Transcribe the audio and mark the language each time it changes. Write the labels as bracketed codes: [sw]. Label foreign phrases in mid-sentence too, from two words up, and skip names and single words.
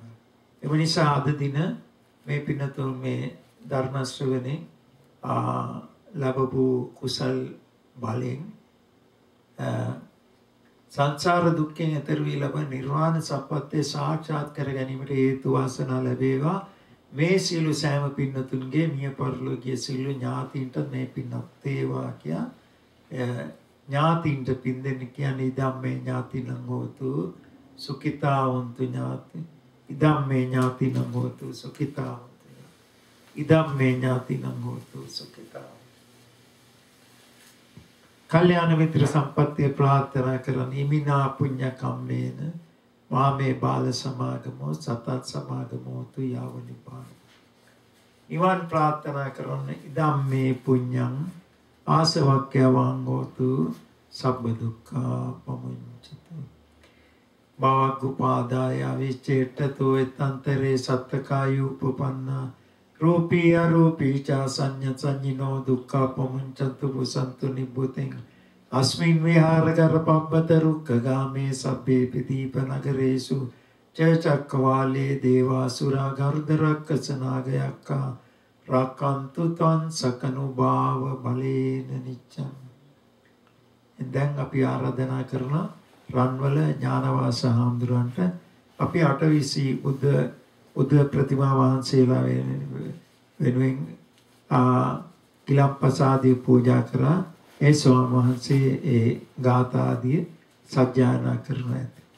[si] ඒ නිසා අද දින මේ පින්නතුන් මේ ධර්ම ශ්‍රවණේ ලැබපු කුසල් බලෙන් සංසාර දුක්ඛෙන් එතර වී ලබන නිර්වාණ සප්පත්තේ සාක්ෂාත් කර ගැනීමට හේතු වාසනා ලැබේවා. මේ සියලු සෑම පින්නතුන්ගේ මිය පරලෝකීය සියලු ඥාතීන්ට මේ පින්නත් වේවා කියා ඥාතීන්ට පින් දෙන්න කියන්නේ [pi] ඉදම්මේ ඥාතිනං හෝතු සුඛිතා [si] වന്തു ඥාති ඉදම්මේ ඥාතිනං හෝතු සුඛිතා ඉදම්මේ ඥාතිනං හෝතු සුඛිතා. කල්යාණ මිත්‍ර සම්පත්තිය ප්‍රාර්ථනා කරන [pi] ඉමිනා පුඤ්ඤ කම්මේන මාමේ බාල සමාගමෝ සතත් සමාගමෝ තු යාව නිපාන. [si] ඉවන් ප්‍රාර්ථනා කරන [pi] ඉදම්මේ පුඤ්ඤං ආසවක්ඛ්‍යවං හෝතු සබ්බ දුක්ඛා පමුඤ්චතු. භවග්ගුපාදාය අවිච්ඡේට්ඨතෝ එතන්තරේ සත්තකායුපපන්නා රූපී අරූපී ච සංඤ සංඤිනෝ දුක්ඛා පමුඤ්චතු පුසන්තු නිබ්බුතෙන් अस्मिन् विहारकर पब्बत रुक्खगामे सभ्येऽपि दीपनगरेषु च चक्रवाले देवासुरा गर्दरक्कसनागयक्का रक्कन्तु त्वं सकनुभाव बलेन नित्यम्. [si] දැන් අපි ආරාධනා කරන රන්වල ඥානවාස හාමුදුරන්ට අපි 820 බුද්ධ ප්‍රතිමා වහන්සේලා වෙනුවෙන් කිලම්පසාදී පූජා කරා. ඒ ස්වාමීන් වහන්සේ ඒ ගාථා ආදී සජ්ජායනා කරන ඇත.